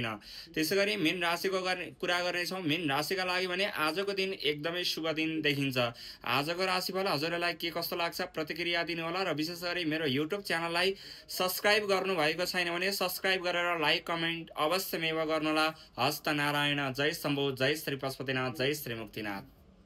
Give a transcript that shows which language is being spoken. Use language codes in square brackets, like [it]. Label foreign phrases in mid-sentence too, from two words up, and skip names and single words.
[ne] त्यसैगरी मीन राशिको कुरा गर्नेछौँ। मीन राशिका लागि भने आजको दिन एकदमै शुभ दिन देखिन्छ। आजको राशिफल हजुरहरूलाई के कस्तो लाग्छ प्रतिक्रिया दिनुहोला र विशेष गरी मेरो युट्युब च्यानललाई सब्स्क्राइब गर्नुभएको छैन भने सब्स्क्राइब गरेर [en] like comment [ne] अवश्यमेव गर्नुहोला। हस्त नारायण। जय शम्भो। जय श्री पशुपतिनाथ। जय श्री मुक्तिनाथ।